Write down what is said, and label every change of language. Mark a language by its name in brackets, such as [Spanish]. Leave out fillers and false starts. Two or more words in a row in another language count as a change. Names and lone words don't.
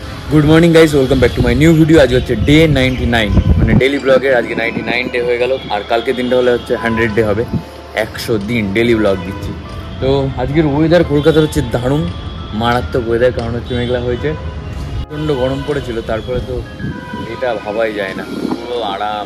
[English] good morning guys welcome back to my new video. [Bangla] आज হচ্ছে ডে 99 মানে [English] daily vlog's [Bangla] আজকে 99 ডে হয়ে গেল আর কালকে দিনটা হলে হচ্ছে 100 ডে হবে। 100 দিন [English] daily vlog [Bangla] দিচ্ছি। তো আজকের ওয়েদার কলকাতার হচ্ছে দারুণ মারাত্মক ওয়েদার, কারণ হচ্ছে মেঘলা হয়েছে, প্রচণ্ড গরম পড়েছিল, তারপরে তো এটা ভাবাই যায় না, পুরো আরাম।